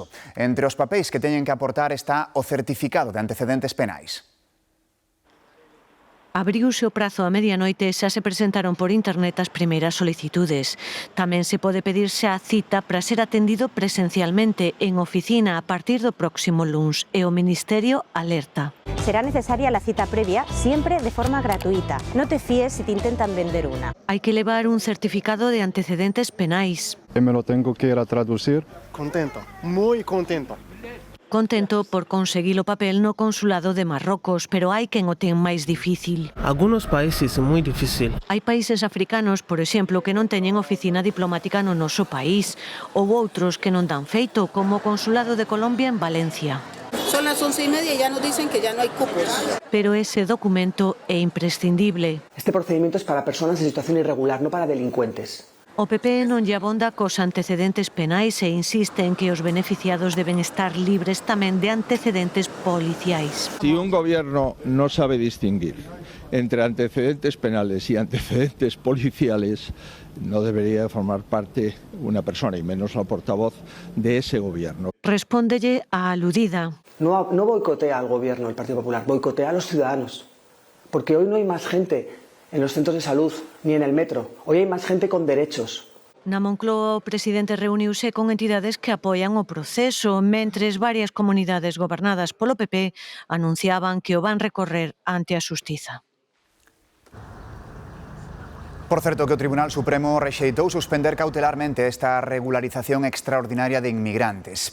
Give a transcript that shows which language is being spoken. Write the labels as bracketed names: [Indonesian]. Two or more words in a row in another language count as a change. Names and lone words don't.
[Galician] Entre os papéis que teñen que aportar está o certificado de antecedentes penais. Abriuse o prazo a medianoite e xa se presentaron por internet as primeiras solicitudes. Tamén se pode pedirse a cita para ser atendido presencialmente en oficina a partir do próximo luns e o Ministerio alerta. [Spanish] Será necesaria la cita previa, siempre de forma gratuita. No te fíes si te intentan vender una. [Galician] Hai que levar un certificado de antecedentes penais. [Spanish] Me lo tengo que ir a traducir. Contento, muy contento. [Galician] Contento por conseguir o papel no consulado de Marrocos, pero hai quen o ten máis difícil. [Spanish] Algunos países [Galician] moi difícil. Hai países africanos, por exemplo, que non teñen oficina diplomática no noso país, ou outros que non dan feito, como o consulado de Colombia en Valencia. [Spanish] Son las 11:30 y ya nos dicen que ya no hay cupos. [Galician] Pero ese documento é imprescindible. [Spanish] Este procedimiento es para personas en situación irregular, no para delincuentes. [Galician] O PP non lle abonda cos antecedentes penais e insiste en que os beneficiados deben estar libres tamén de antecedentes policiais. [Spanish] Si un gobierno no sabe distinguir entre antecedentes penales y antecedentes policiales, no debería formar parte una persona, y menos la portavoz de ese gobierno. [Galician] Respóndelle a aludida. [Spanish] No boicotea al gobierno el Partido Popular, boicotea a los ciudadanos. Porque hoy no hay más gente en los centros de salud, ni en el metro. Hoy hay más gente con derechos. [Galician] Na Moncloa, o presidente reuniuse con entidades que apoian o proceso, mentres varias comunidades gobernadas polo PP anunciaban que o van recorrer ante a Xustiza. Por certo, que o Tribunal Supremo rexeitou suspender cautelarmente esta regularización extraordinaria de inmigrantes.